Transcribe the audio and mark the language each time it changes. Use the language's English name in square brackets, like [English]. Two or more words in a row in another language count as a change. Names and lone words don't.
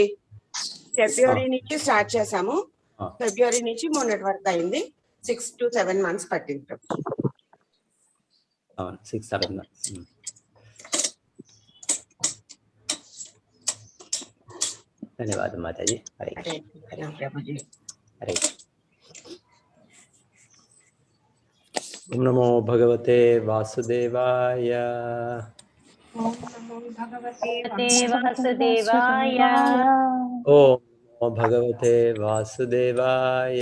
[Telugu] ఫిబ్రవరి నుంచి స్టార్ట్ చేసాము, ఫిబ్రవరి నుంచి మొన్నటి వరకు అయింది। [English] 6 to 7 months [Telugu] పట్టింది ప్రభుజీ। 6-7 months। ధన్యవాదాలు మాతాజీ। హరే ప్రభుజీ। [Sanskrit] హరే ఓం నమో భగవతే వాసుదేవాయ। ఓం నమో భగవతే వాసుదేవాయ। ఓం नमो भगवते वासुदेवाय।